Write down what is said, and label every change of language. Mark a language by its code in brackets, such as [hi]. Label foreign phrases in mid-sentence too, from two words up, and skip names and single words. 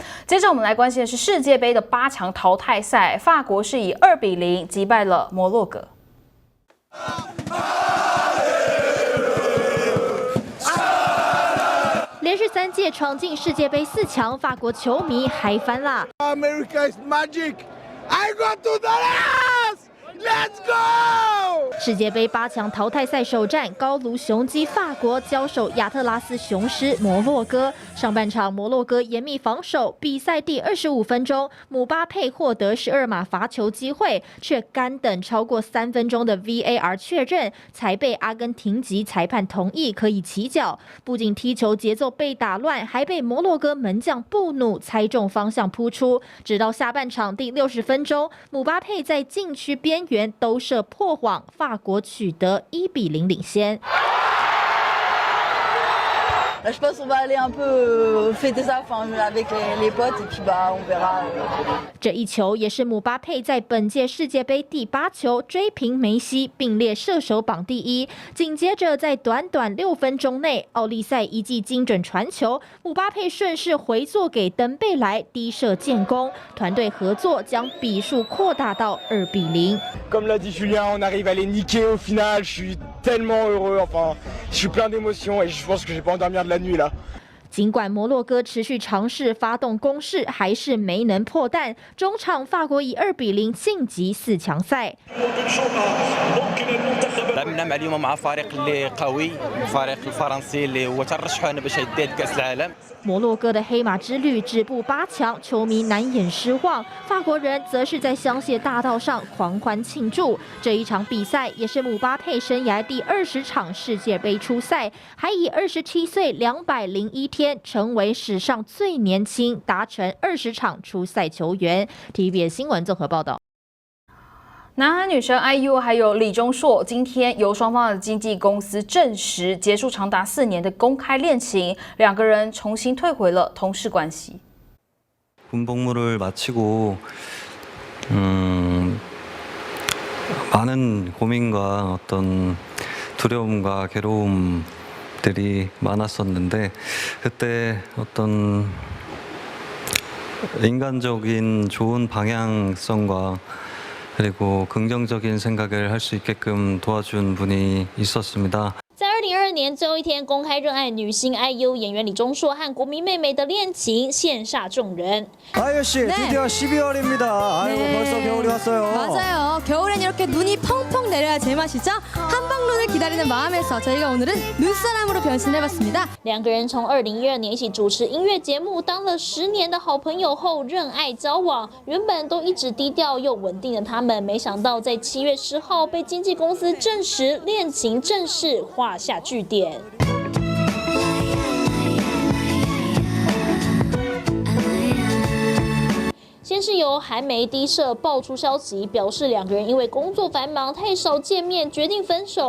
[zh] 接着我们来关心的是世界杯的8强淘汰赛，法国是以2-0击败了摩洛哥。连续3届闯进世界杯4强，法国球迷嗨翻啦 [en] America is magic. I got to the last. Let's go! [zh] 世界杯8强淘汰赛首战，高卢雄鸡法国交手亚特拉斯雄狮摩洛哥。上半场摩洛哥严密防守，比赛第25分钟，姆巴佩获得12码罚球机会，却干等超过3分钟的 VAR 确认，才被阿根廷籍裁判同意可以起脚。不仅踢球节奏被打乱，还被摩洛哥门将布努猜中方向扑出。直到下半场第60分钟，姆巴佩在禁区边缘兜射破网，法国取得1-0领先。 [fr] Je pense qu'on va aller un peu fêter ça, enfin avec les potes et puis on verra. [zh] 这一球也是姆巴佩在本届世界杯第8球追平梅西，并列射手榜第1。紧接着在短短6分钟内，奥利赛一记精准传球，姆巴佩顺势回做给登贝莱低射建功，团队合作将比数扩大到2-0。 [fr] Comme l'a dit Julien, on arrive à les niquer au final. Je suis tellement heureux. Enfin, je suis plein d'émotions et je pense que je vais pas endormir de la nuit là. [zh] 尽管摩洛哥持续尝试发动攻势，还是没能破蛋。中场法国以2-0晋级4强赛。 [ar] تعاملنا اليوم مع فريق اللي قوي، الفريق الفرنسي اللي هو ترشحنا باش يدي كأس العالم。 [zh] 摩洛哥的黑马之旅止步8强，球迷难掩失望。法国人则是在香榭大道上狂欢庆祝。这一场比赛也是姆巴佩生涯第20场世界杯出赛，还以27岁201天成为史上最年轻达成20场出赛球员。TVBS 新闻综合报道。男韩女神 IU 还有李钟硕，今天由双方的经纪公司证实结束长达4年的公开恋情，两个人重新退回了同事关系。 [ko] 군복무를 마치고 많은 고민과 어떤 두려움과 괴로움들이 많았었는데 그때 어떤 인간적인 좋은 방향성과 그리고 긍정적인 생각을 할 수 있게끔 도와준 분이 있었습니다. [zh] 在2022年最后一天公开认爱女星 IU 演员李钟硕和国民妹妹的恋情羡煞众人。 [ko] IU 씨, 드디어 12월입니다. 아이고 벌써 겨울이 왔어요. 맞아요. 겨울엔 이렇게 눈이 펑펑 내려야 제맛이죠. 한방눈을 기다리는 마음에서 저희가 오늘은 눈사람으로 변신해봤습니다. [zh] 两个人从2012年一起主持音乐节目，当了10年的好朋友后认爱交往。原本都一直低调又稳定的他们，没想到在7月10号被经纪公司证实恋情正式画下句点。先是由韩媒低社爆出消息，表示两个人因为工作繁忙太少见面，决定分手。